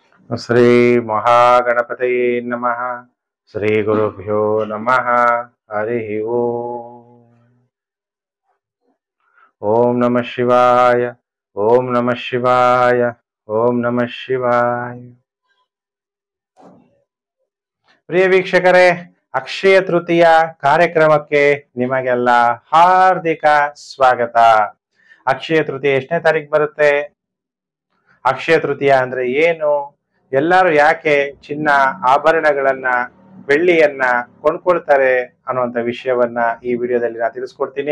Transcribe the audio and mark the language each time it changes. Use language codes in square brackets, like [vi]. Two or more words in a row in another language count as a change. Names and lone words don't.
[sa] ಶ್ರೀ ಮಹಾಗಣಪತಯೇ ನಮಃ. ಶ್ರೀ ಗುರುಭ್ಯೋ ನಮಃ. ಹರಿ ಓಂ. ಓಂ ನಮಃ ಶಿವಾಯ. ಓಂ ನಮಃ ಶಿವಾಯ. ಓಂ ನಮಃ ಶಿವಾಯ. [kn] ಪ್ರಿಯ ವೀಕ್ಷಕರೇ, ಅಕ್ಷಯ ತೃತೀಯ ಕಾರ್ಯಕ್ರಮಕ್ಕೆ ನಿಮಗೆಲ್ಲ ಹಾರ್ದಿಕ ಸ್ವಾಗತ. ಅಕ್ಷಯ ತೃತೀಯ ಎಷ್ಟನೇ ತಾರೀಕು ಬರುತ್ತೆ? ಅಕ್ಷಯ ತೃತೀಯ ಅಂದ್ರೆ ಏನು? ಎಲ್ಲರೂ ಯಾಕೆ ಚಿನ್ನ ಆಭರಣಗಳನ್ನ ಬೆಳ್ಳಿಯನ್ನ ಕೊಂಡ್ಕೊಳ್ತಾರೆ ಅನ್ನುವಂಥ ವಿಷಯವನ್ನ ಈ ವಿಡಿಯೋದಲ್ಲಿ ನಾನು ತಿಳಿಸ್ಕೊಡ್ತೀನಿ.